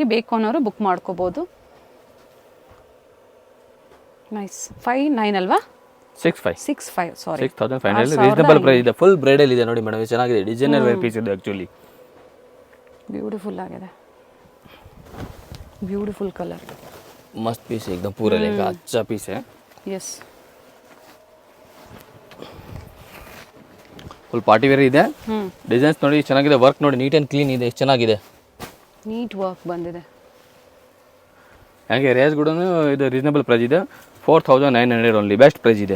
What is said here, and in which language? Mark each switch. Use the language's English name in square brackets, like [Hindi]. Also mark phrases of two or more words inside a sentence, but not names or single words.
[Kannada] ಬೇಕು ಅನ್ನೋರು ಬುಕ್ ಮಾಡ್ಕೋಬೋದು. ನೈಸ್. 59 ಅಲ್ವಾ? 65 ಸಾರಿ 6500 [English] reasonable price [Kannada] ಇದೆ. [English] full bridal [Kannada] ಇದೆ ನೋಡಿ ಮೇಡಮ್, ಚೆನ್ನಾಗಿದೆ. [English] designer wear piece [Kannada] ಇದೆ ಆಕ್ಚುಲಿ. ಬ್ಯೂಟಿಫುಲ್ ಆಗಿದೆ, [English] beautiful colour, [Hindi] मस्त पीस एकदम पूरा लेगा अच्छा पीस है. [Kannada] ಎಸ್. [English] full party wear [Kannada] ಇದೆ. ಡಿಸೈನ್ಸ್ ನೋಡಿ ಚೆನ್ನಾಗಿದೆ, ವರ್ಕ್ ನೋಡಿ [English] neat and clean [Kannada] ಇದೆ, ಎಷ್ಟು ಚೆನ್ನಾಗಿದೆ. [English] neat work [Kannada] ಬಂದಿದೆ. ಹಾಗೆ ರೇಸ್ ಕೂಡ ಇದು [English] reasonable price [Kannada] ಇದೆ. 4900 ಓನ್ಲಿ, [English] best price [Kannada] ಇದೆ.